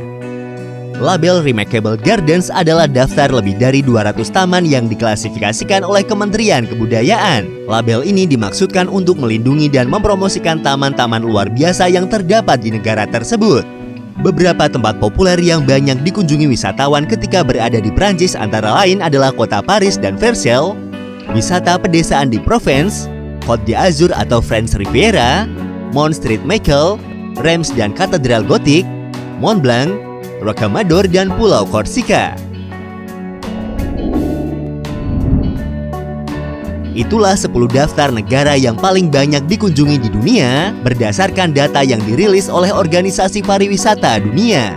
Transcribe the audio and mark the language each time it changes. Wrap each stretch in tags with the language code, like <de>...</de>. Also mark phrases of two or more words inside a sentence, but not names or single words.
<id>Label Remarkable Gardens adalah daftar lebih dari 200 taman yang diklasifikasikan oleh Kementerian Kebudayaan. Label ini dimaksudkan untuk melindungi dan mempromosikan taman-taman luar biasa yang terdapat di negara tersebut. Beberapa tempat populer yang banyak dikunjungi wisatawan ketika berada di Prancis antara lain adalah kota Paris dan Versailles, wisata pedesaan di Provence, Côte d'Azur atau French Riviera, Mont Saint-Michel, Reims dan Katedral Gotik, Mont Blanc, Rocamadour dan Pulau Korsika. Itulah 10 daftar negara yang paling banyak dikunjungi di dunia berdasarkan data yang dirilis oleh Organisasi Pariwisata Dunia.</id>